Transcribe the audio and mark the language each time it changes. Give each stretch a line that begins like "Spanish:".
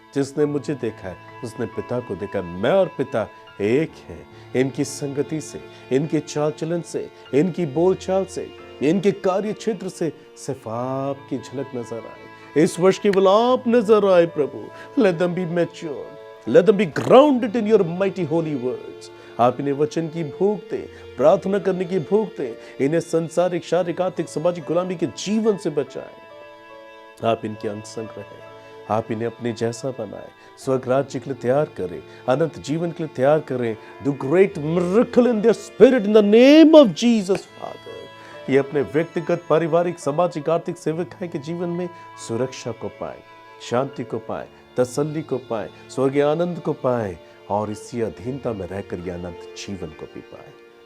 Hindi: जिसने मुझे देखा है उसने पिता को देखा। मैं और पिता एक हैं। इनकी संगति से, इनके चाल चलन से, इनकी बोलचाल से, इनके कार्य क्षेत्र से सिर्फ आपकी झलक नजर आए। इस वर्ष केवल आप नजर आए प्रभु।
English: Let them be mature. Let them be grounded in your mighty holy words.
Hindi: आप इन्हें वचन की भूख दे, प्रार्थना करने की भूख दे। इन्हें संसारिक, शारीरिक, आर्थिक, सामाजिक गुलामी के जीवन से बचाएं। आप इनके अंग संग रहें। आप इन्हें अपने जैसा बनाएं। स्वर्ग राज्य के लिए तैयार करें, अनंत जीवन के लिए तैयार करें।
English: Do great miracle in their spirit in the name of Jesus father.
Hindi: ये अपने व्यक्तिगत, पारिवारिक, सामाजिक, आर्थिक सेवकाई के जीवन में सुरक्षा को पाए, शांति को पाए, तसल्ली को पाए, स्वर्गीय आनंद को पाए और इसी अधीनता में रहकर ये अनंत जीवन को भी पाए।